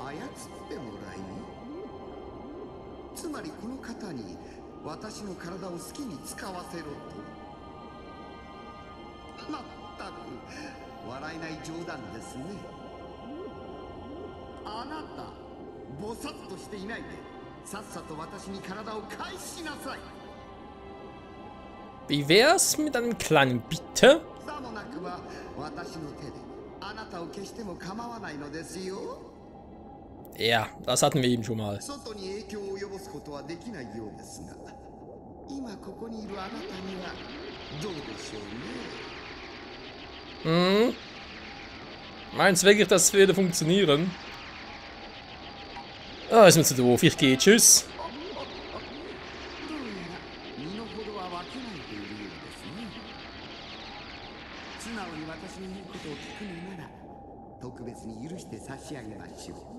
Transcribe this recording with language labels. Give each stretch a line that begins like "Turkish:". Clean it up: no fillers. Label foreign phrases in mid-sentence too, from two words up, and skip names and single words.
Japanese: 操ってもらい、つまりこの方に私の体を好きに使わせろと。まったく笑えない冗談ですね。あなたぼさっとしていないでさっさと私に体を返しなさい。
German: Wie wär's mit einem kleinen Bitte?
Japanese: さもなくば私の手であなたを消しても構わないのですよ。
German: Ja, das hatten wir eben schon mal.
Japanese: 外に影響を及ぼすことはできないようですが、今ここにいるあなたにはどうでしょうね。
German: Meinst du wirklich, das würde funktionieren? Ah, ist mir zu doof. Ich gehe. Tschüss.
Japanese: どうやら身の程は分けないというようですね。素直に私の言うことを聞くのなら特別に許して差し上げましょう。